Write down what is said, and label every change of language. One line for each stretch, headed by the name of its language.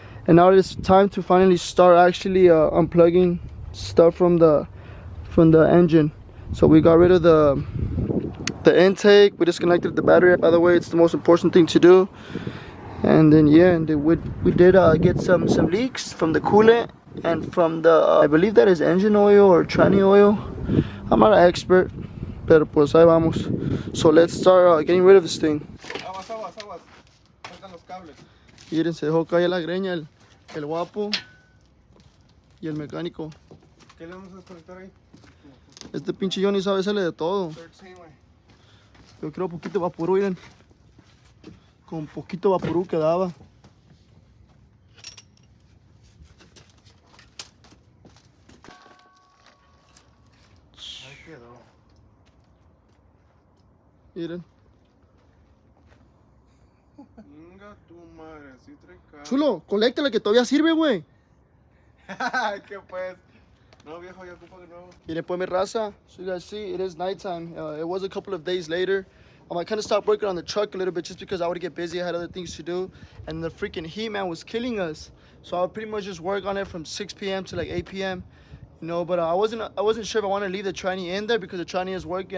English: And now it's time to finally start actually unplugging stuff from the engine. So we got rid of the intake, we disconnected the battery. By the way, it's the most important thing to do. And then yeah, and we did get some leaks from the coolant and from the I believe that is engine oil or tranny oil. I'm not an expert,
Spanish: pero pues ahí vamos.
English: So let's start getting rid of this thing.
Spanish: Aguas. Faltan los cables. Miren, se dejó caer la greña el guapo y el mecánico. ¿Qué le vamos a desconectar ahí? Este pinche Johnny sabe hacerle de todo. Yo creo poquito vaporú, miren. Con poquito vaporú quedaba. Ahí quedó. Miren. Venga tu madre, sí trae cable. Chulo, coléctala que todavía sirve, güey. ¿Qué pues? No, viejo, ya ocupa de nuevo. Miren, pues mi raza.
English: So you guys see, it is nighttime. It was a couple of days later. I kind of stopped working on the truck a little bit just because I would get busy. I had other things to do. And the freaking heat, man, was killing us. So I'll pretty much just work on it from 6 p.m. to like 8 p.m. You know, but I wasn't sure if I want to leave the tranny in there because the tranny is working.